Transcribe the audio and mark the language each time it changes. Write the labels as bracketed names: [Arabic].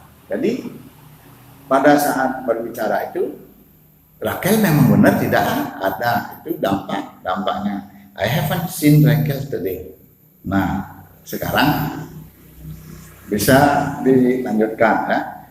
[Indonesian] Jadi pada saat berbicara itu Rachel memang benar tidak ada. Itu dampaknya. [English] I haven't seen Rachel today. [Indonesian] Nah, sekarang bisa dilanjutkan ya.